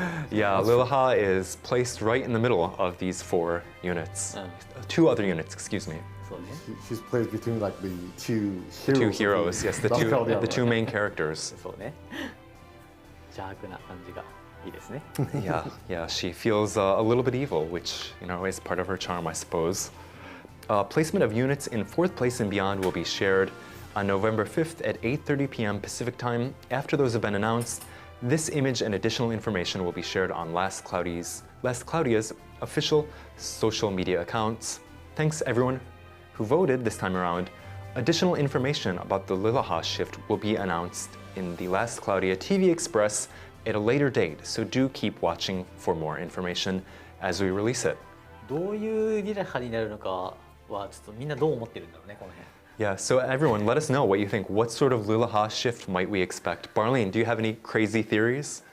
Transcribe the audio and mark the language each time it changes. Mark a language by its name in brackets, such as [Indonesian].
[English] Yeah, Lilaha is placed right in the middle of these 4 units. 2 other units, excuse me. [Japanese] そうね。 [English] She's placed between like the two heroes, yes, the two main characters. [Japanese] そうね。邪悪な感じがいいですね。 [English] Yeah, she feels a little bit evil, which, is part of her charm, I suppose. Placement of units in 4th place and beyond will be shared on November 5th at 8:30 p.m. Pacific Time. After those have been announced, this image and additional information will be shared on Last Cloudia's official social media accounts. Thanks everyone who voted this time around. Additional information about the Lilaha shift will be announced in the Last Cloudia TV Express at a later date, so do keep watching for more information as we release it. [Japanese] どういうリラハになるのかはちょっとみんなどう思ってるんだろうねこの辺。 [English] Yeah, so everyone, let us know what you think. What sort of Lilaha shift might we expect? Barlene, do you have any crazy theories?